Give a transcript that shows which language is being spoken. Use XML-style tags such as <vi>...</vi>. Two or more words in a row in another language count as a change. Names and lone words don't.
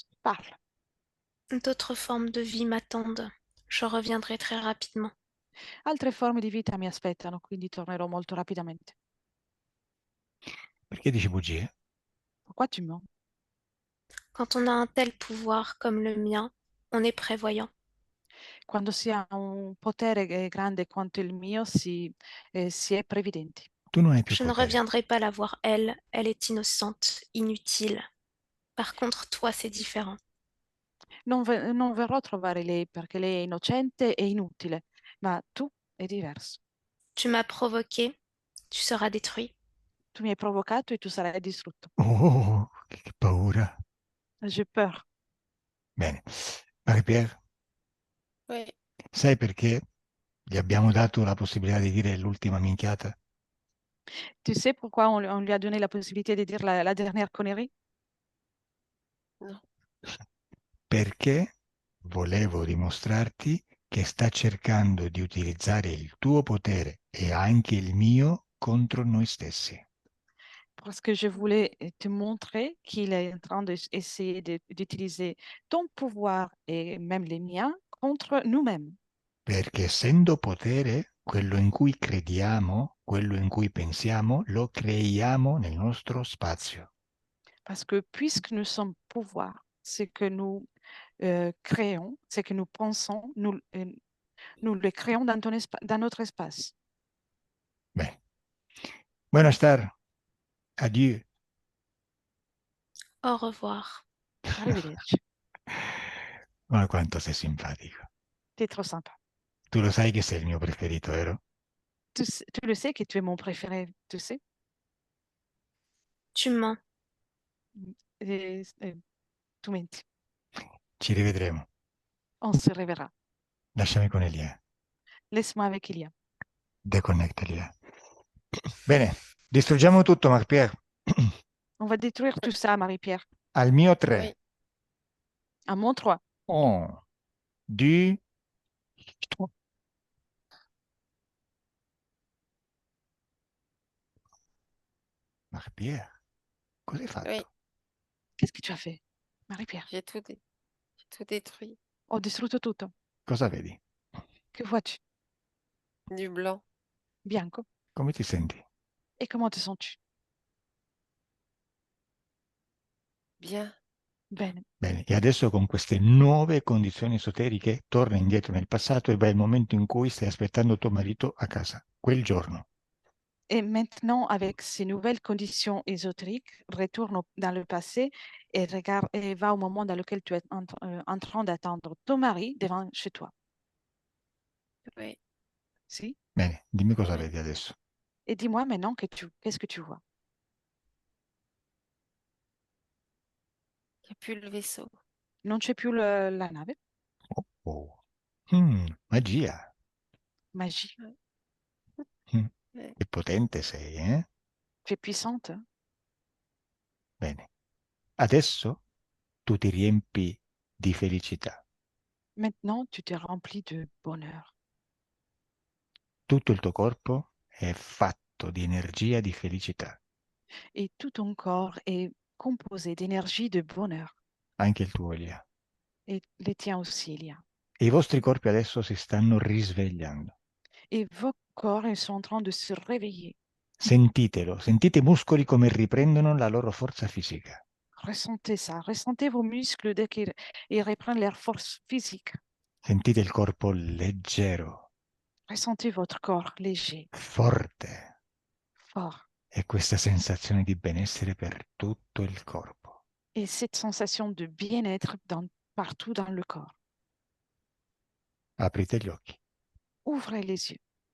<fr>Parle. D'autres formes de vie m'attendent. Je reviendrai très rapidement.</fr> <it>Altre forme di vita mi aspettano, quindi tornerò molto rapidamente. Perché dici bugie?</it> <fr>Pourquoi tu mens? Quand on a un tel pouvoir comme le mien, on est prévoyant.</fr> <it>Quando si ha un potere grande quanto il mio, si è previdenti. Tu non hai più</it> <fr>Je ne</fr> <it>potere.</it> <fr>reviendrai pas la voir, elle. Elle est innocente, inutile. Par contre, toi, c'est différent.</fr> <it>Non verrò a trovare lei perché lei è innocente e inutile, ma tu è diverso.</it> <fr>Tu m'as provoqué, tu seras détruit.</fr> <it>Tu mi hai provocato e tu sarai distrutto. Oh, che paura.</it> <fr>J'ai peur.</fr> <it>Bene. Marie-Pierre,</it> <fr>Oui.</fr> <it>sai perché gli abbiamo dato la possibilità di dire l'ultima minchiata?</it> <fr>Tu sais pourquoi on lui a donné la possibilité de dire la dernière connerie? Non.</fr> <it>Perché volevo dimostrarti che sta cercando di utilizzare il tuo potere e anche il mio contro noi stessi.</it> <fr>Parce que je voulais te montrer qu'il est en train d'essayer d'utiliser ton pouvoir et même les miens contre nous-mêmes.</fr> <it>Perché essendo potere, quello in cui crediamo, quello in cui pensiamo, lo creiamo nel nostro spazio.</it> <fr>Parce que puisque nous sommes pouvoir, ce que nous créons, ce que nous pensons, nous le créons dans notre espace.</fr> <it>Bene. Buona star.</it> <fr>Adieu. Au revoir.</fr> <it>Arrivederci. Ma quanto sei simpatico.</it> <fr>Tu es trop sympa.</fr> <it>Tu lo sai che sei il mio preferito, vero?</it> <fr>Tu le sais que tu es mon préféré, tu sais? Tu mens.</fr> <it>Tu menti. Ci rivedremo.</it> <fr>On se reverra.</fr> <it>Lasciami con Elia.</it> <fr>Laisse-moi avec Ilia.</fr> <it>Deconnecta Elia. Bene, distruggiamo tutto, Marpier.</it> <fr>On va détruire tout ça, Marie-Pierre.</fr> <it>Al mio 3.</it> <fr>Oui. À mon 3. 1, 2, 3.</fr> <it>Marpier, cosa hai fatto?</it> <fr>Oui. Qu'est-ce que tu as fait, Marie-Pierre? J'ai tout détruit.</fr> <it>Ho distrutto tutto. Cosa vedi?</it> <fr>Que vois-tu? Du blanc.</fr> <it>Bianco. Come ti senti?</it> <fr>Et comment te sens-tu? Bien.</fr> <it>Bene. Bene, e adesso con queste nuove condizioni esoteriche torna indietro nel passato e vai al momento in cui stai aspettando tuo marito a casa, quel giorno.</it> <fr>Et maintenant, avec ces nouvelles conditions ésotériques, retourne dans le passé et regarde et va au moment dans lequel tu es en train d'attendre ton mari devant chez toi. Oui.</fr> <it>Si? Bene, dimmi cosa</it> <fr>Oui.</fr> <it>vedi adesso.</it> <fr>Et dis-moi maintenant qu'est-ce que tu vois? Il n'y a plus le vaisseau.</fr> <it>Non c'è più la nave? Oh, oh. Magia.</it> <fr>Magie. Mm, Oui.</fr> <it>Che potente sei, eh?</it> <fr>Tu es puissante.</fr> <it>Bene. Adesso tu ti riempi di felicità.</it> <fr>Maintenant, tu te remplis de bonheur.</fr> <it>Tutto il tuo corpo è fatto di energia di felicità,</it> <fr>Et tout ton corps est composé d'énergie de bonheur.</fr> <it>anche il tuo Elia.</it> <fr>Et les tiens aussi, il y a.</fr> <it>E i vostri corpi adesso si stanno risvegliando.</it> <fr>Et vos corps, ils sont en train de se réveiller.</fr> <it>Sentitelo, sentite i muscoli come riprendono la loro forza fisica.</it> <fr>Ressentez ça. Ressentez vos muscles dès qu'ils ils reprennent leur force physique.</fr> <it>Sentite il corpo leggero,</it> <fr>Ressentez votre corps léger,</fr> <it>forte</it> <fr>fort.</fr> <it>e questa sensazione di benessere per tutto il corpo.</it> <fr>Et cette sensation de bien-être partout dans le corps.</fr> <it>Aprite gli occhi.</it> <fr>Ouvrez les yeux.</fr>